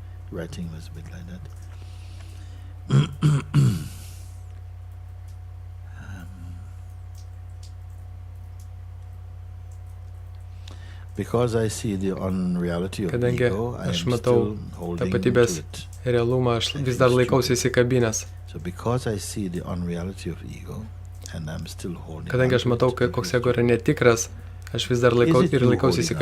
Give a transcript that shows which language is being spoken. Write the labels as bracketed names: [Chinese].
[English] Writing was a bit like that. Because I see the unreality of ego, I am still holding to it. [Lithuanian] Realumą aš vis dar laikausi įsikabinęs. [English] So because I see the unreality of ego, and I'm still holding. [Lithuanian] Kadangi aš matau, [English] to it, what is [Lithuanian] koks ego yra netikras, aš vis dar laikausi įsikabinęs, aš jaučiuosi labai kvailas.